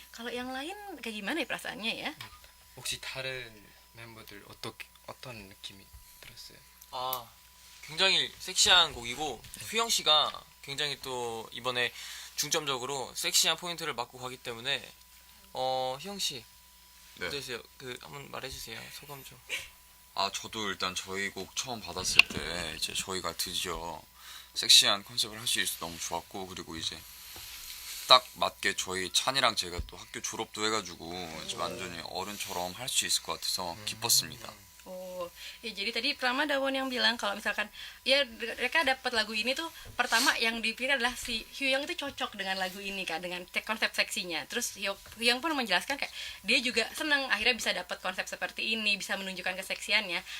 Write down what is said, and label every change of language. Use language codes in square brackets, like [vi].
[id] Kalau yang lain kayak gimana ya perasaannya ya? [ko] 혹시 다른 멤버들 어떤 느낌이 들었어요? 아, 굉장히 섹시한 곡이고 휘영 씨가 굉장히 또 이번에 중점적으로 섹시한 포인트를 맡고 가기 때문에 휘영 씨 네. 어떠세요? 그 한번 말해주세요. 소감 좀. 아 저도 일단 저희 곡 처음 받았을 때 이제 저희가 드디어 섹시한 컨셉을 할 수 있어서 너무 좋았고, 그리고 이제 딱 맞게 저희 찬이랑 제가 또 학교 졸업도 해가지고 이제 완전히 어른처럼 할 수 있을 것 같아서 기뻤습니다. [id] Ya jadi tadi pertama Dawon yang bilang kalau misalkan ya mereka dapat lagu ini tuh pertama yang dipikir adalah si Hyung itu cocok dengan lagu ini kan, dengan konsep seksinya. Terus Hyung pun menjelaskan kayak dia juga senang akhirnya bisa dapat konsep seperti ini, bisa menunjukkan keseksiannya.